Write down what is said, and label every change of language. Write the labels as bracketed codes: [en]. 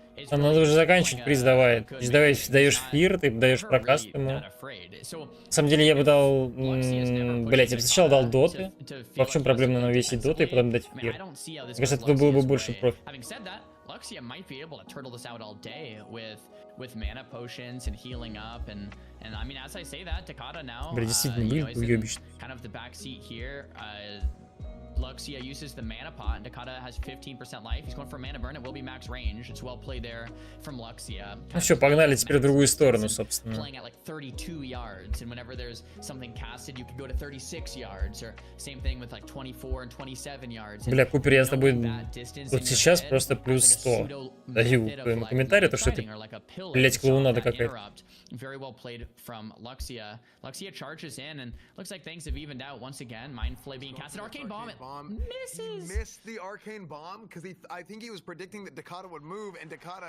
[ru] Надо уже заканчивать, приз давай. Даешь фир, ты даешь прокаст ему. На самом деле я бы дал... Блять, я бы сначала дал доты. В чем проблема навесить доты и потом дать фир? Мне кажется, это было бы больше профит. [en] Luxia might be able to turtle this out all day with mana potions and healing up and I mean, as I say that, Takada now you know, is in kind of the back seat here. Luxia uses the mana pot and Takada has 15% life. He's going for mana burn. It will be max range. It's well played there from Luxia. [ru] Ну все, погнали теперь в другую сторону, собственно. [en] Playing at like 32 yards, and whenever there's something casted, you can go to 36 yards, or same thing with like 24 and 27 yards. [ru] Бля, Купер, я с тобой вот сейчас просто плюс 100 даю в твоем комментарии, то что это, блять, клоунада какая-то. [en] Very well played from Luxia. Luxia charges in, and looks like things have evened out once again. Mind Flay being casted. Arcane Bomb. Misses. Missed the arcane bomb because I think he was predicting that Dakota would move, and Dakota.